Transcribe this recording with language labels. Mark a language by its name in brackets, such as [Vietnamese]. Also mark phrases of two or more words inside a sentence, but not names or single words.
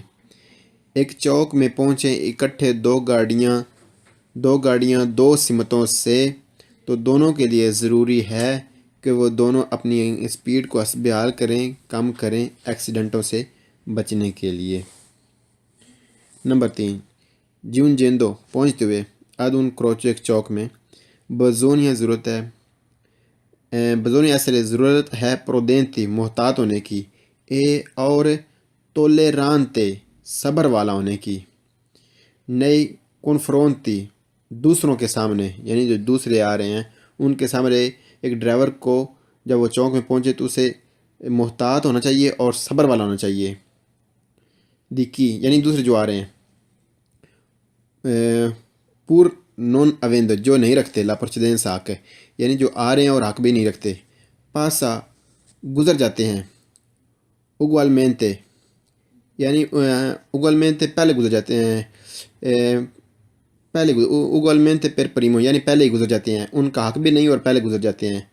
[Urdu] ایک چوک میں پہنچے اکٹھے دو گاڑیاں دو سمتوں سے، تو دونوں کے لیے ضروری ہے کہ وہ دونوں اپنی سپیڈ کو حسب حال کریں، کم کریں، ایکسیڈنٹوں سے بچنے کے لیے۔ نمبر 3 giungendo پہنچتے ہوئے، [Italian] ad un croce [Urdu] ایک چوک میں، bisogna ضرورت ہے، [Italian] bisogna essere [Urdu] ضرورت ہے، prudenti محتاط ہونے کی، اور tollerante صبر والا ہونے کی، [Italian] nei confronti [Urdu] دوسروں کے سامنے، یعنی جو دوسرے آ رہے ہیں ان کے سامنے ایک ڈرائیور کو جب وہ چوک میں پہنچے تو اسے محتاط ہونا چاہیے اور صبر والا ہونا چاہیے، دیکھی یعنی دوسرے جو آ رہے ہیں، [Italian] per non avendo [Urdu] جو نہیں رکھتے، [Italian] la precedenza [Urdu] حق یعنی جو آ رہے ہیں اور حق بھی نہیں رکھتے، پاسا گزر جاتے ہیں، اگوالمینتے یعنی اگوالمینتے پہلے گزر جاتے ہیں، [Italian] ugualmente per primo [Urdu] یعنی پہلے ہی گزر جاتے ہیں، ان کا حق بھی نہیں اور پہلے گزر جاتے ہیں۔